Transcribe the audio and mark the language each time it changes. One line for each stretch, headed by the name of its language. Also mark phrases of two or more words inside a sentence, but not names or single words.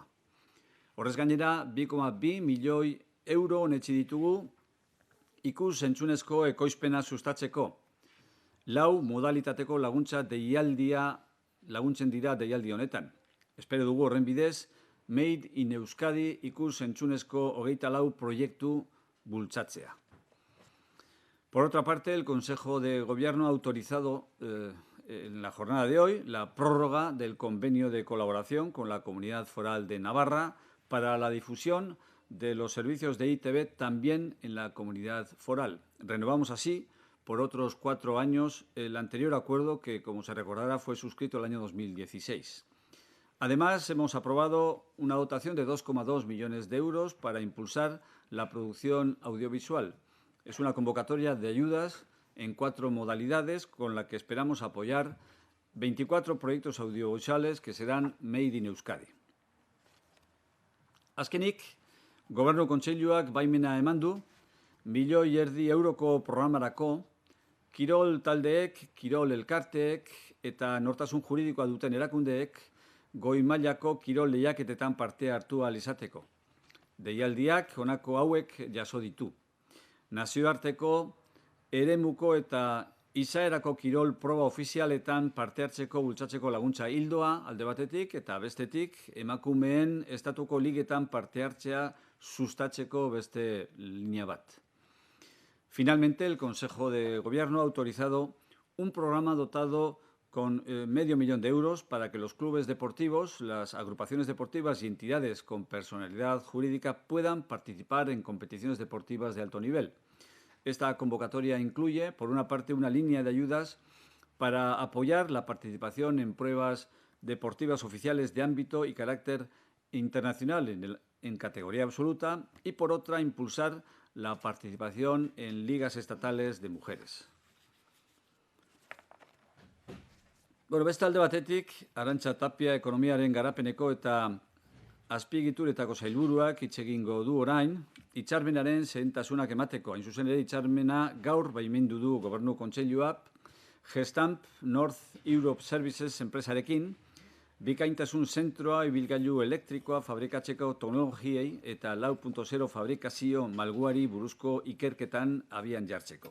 Basque: Horrez gainera, 2,2 milioi euro onetsi ditugu ikus-entzunezko ekoizpena sustatzeko. 4 modalitateko laguntzen dira deialdi honetan. Espero dugu horren bidez, Made in Euskadi ikus-entzunezko 24 proiektu bultzatzea.
Spanish: Por otra parte, el Consejo de Gobierno ha autorizado en la jornada de hoy la prórroga del convenio de colaboración con la Comunidad Foral de Navarra para la difusión de los servicios de EITB también en la comunidad foral. Renovamos así por otros 4 años el anterior acuerdo que, como se recordará, fue suscrito el año 2016. Además, hemos aprobado una dotación de 2,2 millones de euros para impulsar la producción audiovisual. Es una convocatoria de ayudas en 4 modalidades con la que esperamos apoyar 24 proyectos audiovisuales que serán Made in Euskadi.
Basque: Azkenik, Gobernu Kontseiluak baimena eman du 1,5 milioi euroko programarako kirol taldeek, kirol elkarteek eta nortasun juridikoa duten erakundeek goi mailako kirol lehiaketetan parte hartu ahal izateko. Deialdiak honako hauek jaso ditu. Nazioarteko, eremuko eta izaerako kirol proba ofizialetan parte hartzeko bultzatzeko laguntza ildoa alde batetik eta bestetik emakumeen estatuko ligetan parte hartzea sustatzeko beste linea bat.
Spanish: Finalmente, el Consejo de Gobierno ha autorizado un programa dotado con medio millón de euros para que los clubes deportivos, las agrupaciones deportivas y entidades con personalidad jurídica puedan participar en competiciones deportivas de alto nivel. Esta convocatoria incluye, por una parte, una línea de ayudas para apoyar la participación en pruebas deportivas oficiales de ámbito y carácter internacional en categoría absoluta y, por otra, impulsar la participación en ligas estatales de mujeres.
Basque: Beste alde batetik, Arantxa Tapia ekonomiaren garapeneko eta azpiegituretako sailburuak hitz egingo du orain, hitzarmenaren zehentasunak emateko. Hain zuzen ere, hitzarmena gaur baimendu du Gobernu Kontseiluak Gestamp North Europe Services enpresarekin, bikaintasun zentroa ibilgailu elektrikoa fabrikatzeko teknologiei eta 4.0 fabrikazio malguari buruzko ikerketan abian jartzeko.